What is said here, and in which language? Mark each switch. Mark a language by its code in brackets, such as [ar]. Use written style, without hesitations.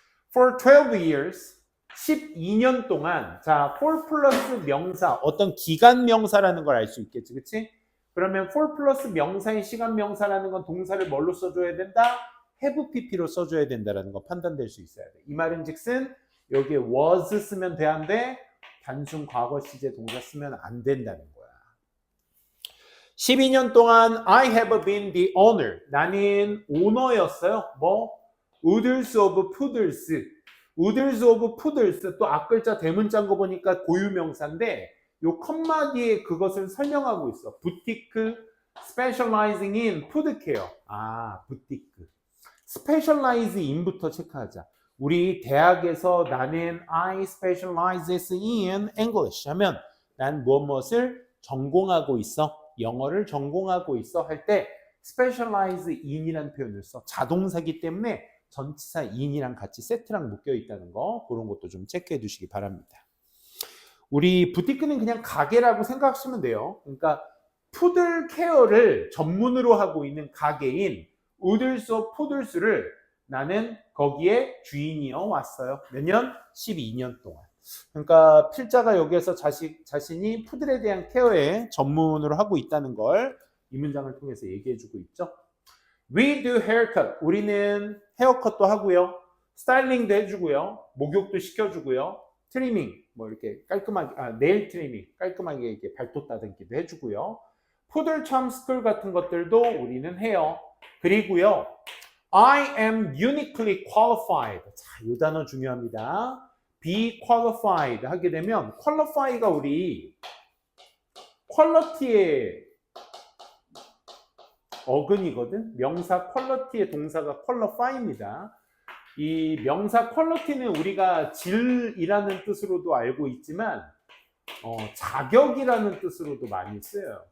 [en] For 12 years, [ko] 12년 동안, 자, for 플러스 명사, 어떤 기간 명사라는 걸 알 수 있겠지, 그치? 그러면 for 플러스 명사인 시간 명사라는 건 동사를 뭘로 써줘야 된다? have pp로 써줘야 된다라는 거 판단될 수 있어야 돼. 이 말은 즉슨 여기에 was 쓰면 돼야인데 단순 과거 시제 동사 쓰면 안 된다는 거야. 12년 동안 [en] I have been the owner. [ko] 나는 오너였어요. 뭐? Oodles of Poodles. [en] Oodles of Poodles. [ko] 또 앞글자 대문자인 거 보니까 고유명사인데 요 컴마 뒤에 그것을 설명하고 있어. [en] 부티크 specializing in food care. [ko] 부티크. specialize in부터 체크하자. 우리 대학에서 나는 [en] I specialize in English [ko] 하면 난 무엇을 전공하고 있어. 영어를 전공하고 있어 할 때 specialize in이라는 표현을 써. 자동사기 때문에 전치사 in이랑 같이 세트랑 묶여 있다는 거, 그런 것도 좀 체크해 두시기 바랍니다. 우리 부티크는 그냥 가게라고 생각하시면 돼요. 그러니까 푸들 케어를 전문으로 하고 있는 가게인 Oodles of Poodles를 나는 거기에 주인이어 왔어요. 몇 년? 12년 동안. 그러니까 필자가 여기에서 자신이 푸들에 대한 케어에 전문으로 하고 있다는 걸 이 문장을 통해서 얘기해주고 있죠. [en] We do haircut. [ko] 우리는 헤어컷도 하고요. 스타일링도 해주고요. 목욕도 시켜주고요. 트리밍, 뭐 이렇게 깔끔하게, 네일 트리밍, 깔끔하게 이렇게 발톱 다듬기도 해주고요. 푸들 참 스쿨 같은 것들도 우리는 해요. 그리고요. [en] I am uniquely qualified. [ko] 자, 이 단어 중요합니다. be qualified 하게 되면 qualify가 우리 quality의 어근이거든. 명사 quality의 동사가 qualify입니다. 이 명사 quality는 우리가 질이라는 뜻으로도 알고 있지만 자격이라는 뜻으로도 많이 쓰여요.